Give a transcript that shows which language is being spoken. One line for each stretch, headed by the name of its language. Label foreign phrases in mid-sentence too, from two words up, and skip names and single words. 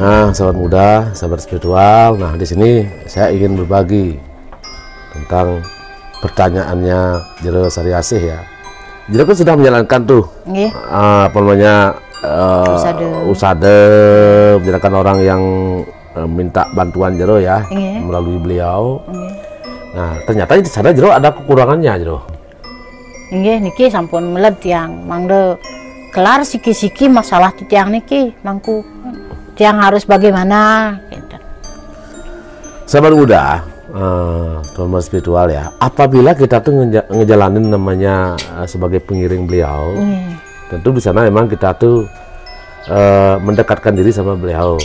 Indonesian: Nah, sahabat muda, sahabat spiritual, nah di sini saya ingin berbagi tentang pertanyaannya Jero Sariasih ya. Jero kan sudah menjalankan tuh, apa namanya, usade, menjalankan orang yang minta bantuan Jero ya, melalui beliau. Nah, ternyata di sana Jero ada kekurangannya Jero.
Balinese: Niki sampun meled tiang, mangde kelar siki-siki masalah tiang niki, mangku tiang
Indonesian: harus bagaimana gitu. Sahabat muda, teman spiritual ya, apabila kita tuh ngejalanin namanya sebagai pengiring beliau, tentu di sana memang kita tuh mendekatkan diri sama beliau.